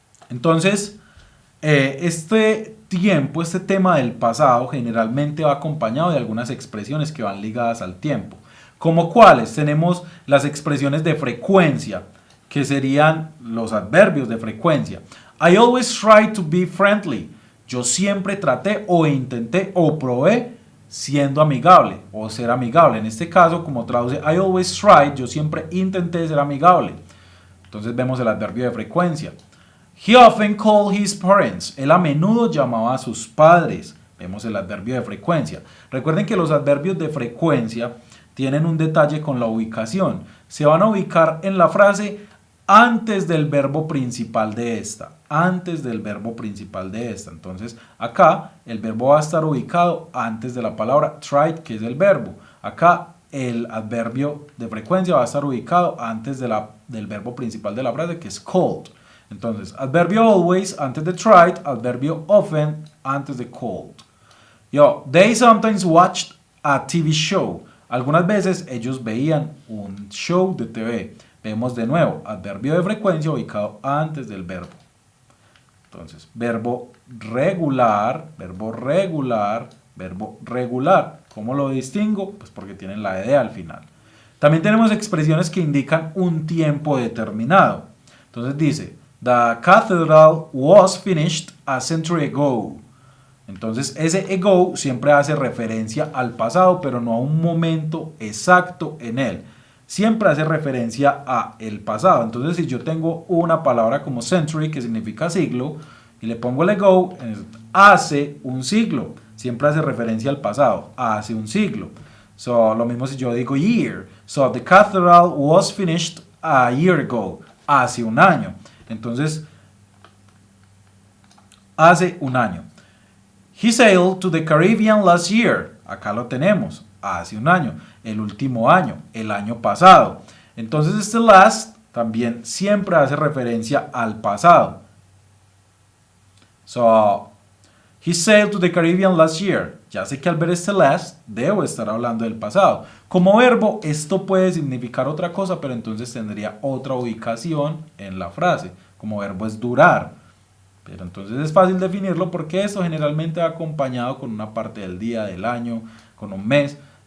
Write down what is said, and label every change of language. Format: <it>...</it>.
<es>Entonces, este tiempo, este tema del pasado, generalmente va acompañado de algunas expresiones que van ligadas al tiempo. ¿Como cuáles? Tenemos las expresiones de frecuencia, que serían los adverbios de frecuencia.</es> <en>I always try to be friendly.</en> <es>Yo siempre traté o intenté o probé siendo amigable o ser amigable. En este caso, como traduce</es> <en>I always tried,</en> <es>yo siempre intenté ser amigable. Entonces vemos el adverbio de frecuencia.</es> <en>He often called his parents.</en> <es>Él a menudo llamaba a sus padres. Vemos el adverbio de frecuencia. Recuerden que los adverbios de frecuencia tienen un detalle con la ubicación. Se van a ubicar en la frase antes del verbo principal de esta. Antes del verbo principal de esta. Entonces, acá el verbo va a estar ubicado antes de la palabra tried, que es el verbo. Acá el adverbio de frecuencia va a estar ubicado antes del verbo principal de la frase, que es called. Entonces, adverbio always antes de tried, adverbio often antes de called.</es> <en>They sometimes watched a TV show.</en> <es>Algunas veces ellos veían un show de TV. Vemos de nuevo, adverbio de frecuencia ubicado antes del verbo. Entonces, verbo regular, verbo regular, verbo regular. ¿Cómo lo distingo? Pues porque tienen la ed al final. También tenemos expresiones que indican un tiempo determinado. Entonces dice,</es> <en>the cathedral was finished a century ago.</en> <es>Entonces ese ago siempre hace referencia al pasado, pero no a un momento exacto en él. Siempre hace referencia a el pasado. Entonces si yo tengo una palabra como century, que significa siglo, y le pongo el ago, hace un siglo. Siempre hace referencia al pasado, hace un siglo. Lo mismo si yo digo year.</es> <en>So the cathedral was finished a year ago.</en> <es>Hace un año. Entonces, hace un año.</es> <en>He sailed to the Caribbean last year.</en> <es>Acá lo tenemos. Hace un año. El último año. El año pasado. Entonces este last también siempre hace referencia al pasado.</es> <en>He sailed to the Caribbean last year.</en> <es>Ya sé que al ver este last debo estar hablando del pasado. Como verbo esto puede significar otra cosa, pero entonces tendría otra ubicación en la frase. Como verbo es durar. Pero entonces es fácil definirlo porque esto generalmente va acompañado con una parte del día, del año, con un mes.</es>